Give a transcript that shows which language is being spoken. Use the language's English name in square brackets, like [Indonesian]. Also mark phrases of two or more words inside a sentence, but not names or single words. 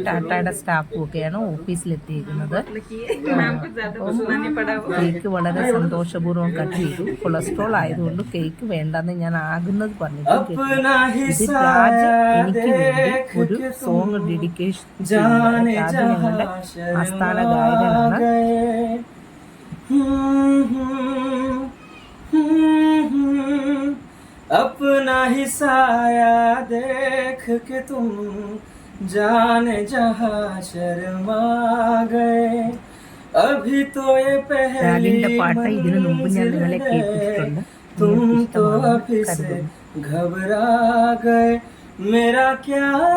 [Malayalam] ടാറ്റയുടെ സ്റ്റാഫും ഒക്കെയാണ് ഓഫീസിലെത്തിയിരിക്കുന്നത്. കേക്ക് വളരെ സന്തോഷപൂർവ്വം കട്ട് ചെയ്തു. കൊളസ്ട്രോൾ ആയതുകൊണ്ട് കേക്ക് വേണ്ടെന്ന് ഞാൻ ആകുന്നത് പറഞ്ഞിട്ട് ഇത് രാജ് എനിക്ക് വേണ്ടി ഒരു [English] song dedication [Malayalam] രാജ് ഞങ്ങളുടെ ആസ്ഥാന ഗായകനാണ്. [Hindi] अपना ही साया देख के तुम जाने जहां शर्मा गए अभी तो ये पहली मंजिल है तुम तो अभी से घबरा गए मेरा क्या